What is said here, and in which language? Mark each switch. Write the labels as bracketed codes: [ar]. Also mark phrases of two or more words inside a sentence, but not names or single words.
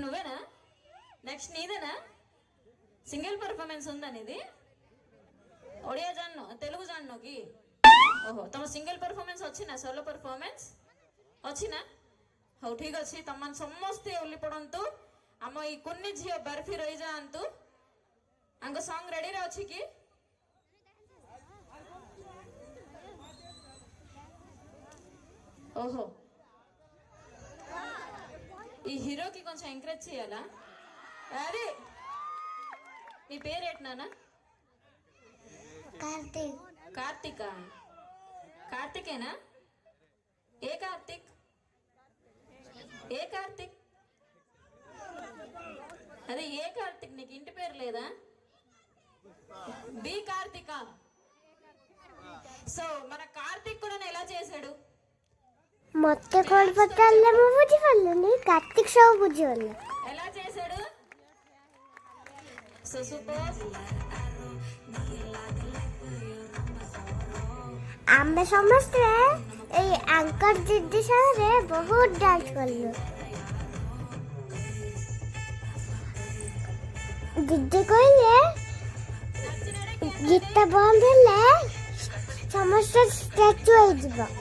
[te] నువ్వేనా నెక్స్ట్ నీదేనా సింగిల్ పర్ఫార్మెన్స్ ఉందా నీది [or] ଓଡ଼ିଆ ଜାଣିନ ତେଲୁଗୁ ଜାଣିନ କି ଓହୋ ତମ ସିଙ୍ଗଲ ପରଫର୍ମାନ୍ସ ଅଛି ନା ସୋଲୋ ପରଫର୍ମାନ୍ସ ଅଛି ନା ହଉ ଠିକ ଅଛି ତମମାନେ ସମସ୍ତେ ଓହ୍ଲି ପଡ଼ନ୍ତୁ ଆମ ଏଇ କୁନି ଝିଅ ବରଫି ରହିଯାଆନ୍ତୁ ଆଙ୍କ ସଙ୍ଗ ରେଡିରେ ଅଛି କି [te] ఓహో ఈ హీరోకి కొంచెం ఎంకరేజ్ చేయాలా అరే నీ పేరేంటనా కార్తీక్. కార్తిక కార్తికేనా ఏ కార్తిక్ ఏ కార్తిక్ అదే ఏ కార్తిక్ నీకు ఇంటి పేరు లేదా బి కార్తిక సో మన కార్తిక్ కూడా ఎలా చేశాడు [or] ମତେ କଣ ପଚାରିଲେ ମୁଁ ବୁଝିପାରିଲିନି। କାର୍ତ୍ତିକ ସବୁ ବୁଝିଗଲେ। [te] ఎలా చేశాడు సో సూపర్ [or] ଆମେ ସମସ୍ତେ ଏଇ ଆଙ୍କର ଦିଦି ସାଙ୍ଗରେ ବହୁତ ଡାନ୍ସ କଲୁ। ଦିଦି କହିଲେ ଗୀତ ବନ୍ଦ ହେଲେ ସମସ୍ତେ ଷ୍ଟାଚୁ ହେଇଯିବ।